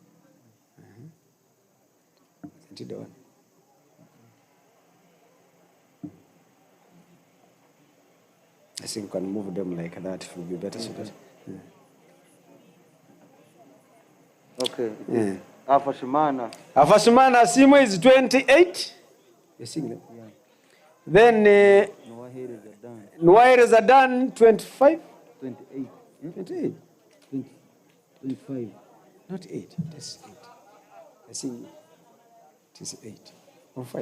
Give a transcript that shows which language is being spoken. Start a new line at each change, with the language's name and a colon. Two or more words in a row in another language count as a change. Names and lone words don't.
English: I think we can move them like that. It will be better. So that, Okay. yeah. Afashimana. Afashimana Simo is 28. Yeah. Then Noire Zadan 25. 28. 28. 25. Not 8. That's 8. I think it is 8 or 5.